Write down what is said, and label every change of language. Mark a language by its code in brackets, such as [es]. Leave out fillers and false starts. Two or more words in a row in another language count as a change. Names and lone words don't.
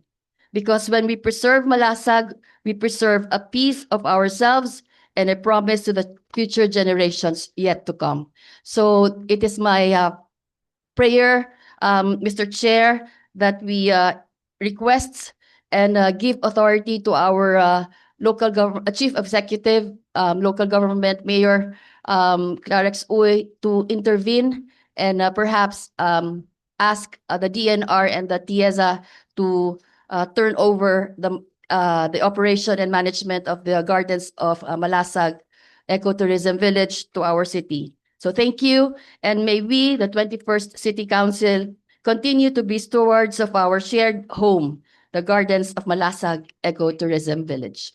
[en] Because when we preserve Malasag, we preserve a piece of ourselves and a promise to the future generations yet to come. So it is my prayer, Mr. Chair, that we request and give authority to our local government, Chief Executive, local government Mayor Clarex Uy to intervene and perhaps ask the DNR and the TIEZA to turn over the operation and management of the Gardens of Malasag Ecotourism Village to our city. So thank you, and may we, the 21st City Council, continue to be stewards of our shared home, the Gardens of Malasag Ecotourism Village.